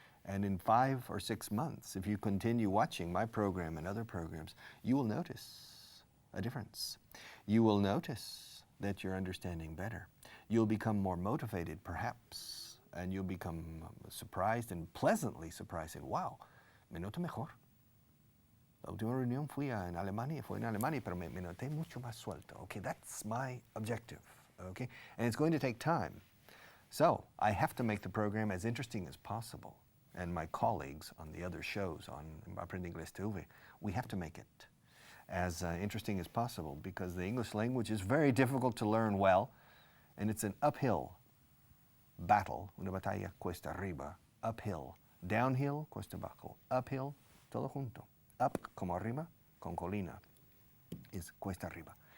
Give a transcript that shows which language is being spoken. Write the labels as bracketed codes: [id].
[en] And in 5 or 6 months, if you continue watching my program and other programs, you will notice a difference. You will notice that you're understanding better. You'll become more motivated, perhaps, and you'll become surprised and pleasantly surprised. And, wow, [es] me noto mejor. La última reunión fue en Alemania, pero me noté mucho más suelto. [en] Okay, that's my objective, okay? And it's going to take time. So I have to make the program as interesting as possible. And my colleagues on the other shows on Aprender Inglés TV, we have to make it as interesting as possible because the English language is very difficult to learn well, and it's an uphill battle, [es] una batalla cuesta arriba, [en] uphill, downhill, [es] cuesta abajo, [en] uphill, [es] todo junto, up como arriba, con colina, is cuesta arriba.